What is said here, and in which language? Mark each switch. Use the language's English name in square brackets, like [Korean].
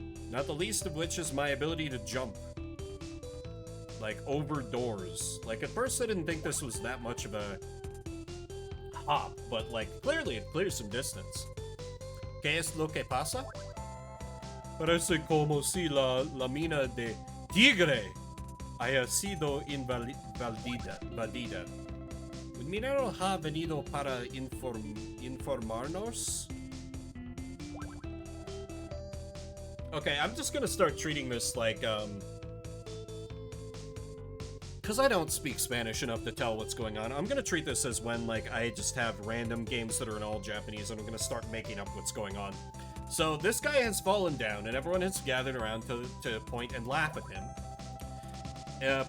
[English] Not the least of which is my ability to jump. Like, over doors. Like, at first I didn't think this was that much of a hop, but, like, clearly it clears some distance. [Spanish] ¿Qué es lo que pasa? Parece como si la mina de tigre haya sido invadida. ¿Un minero ha venido para informarnos? [English] Okay, I'm just gonna start treating this like, because I don't speak Spanish enough to tell what's going on, I'm gonna treat this as when, like, I just have random games that are in all Japanese and I'm gonna start making up what's going on. So, this guy has fallen down and everyone has gathered around to point and laugh at him.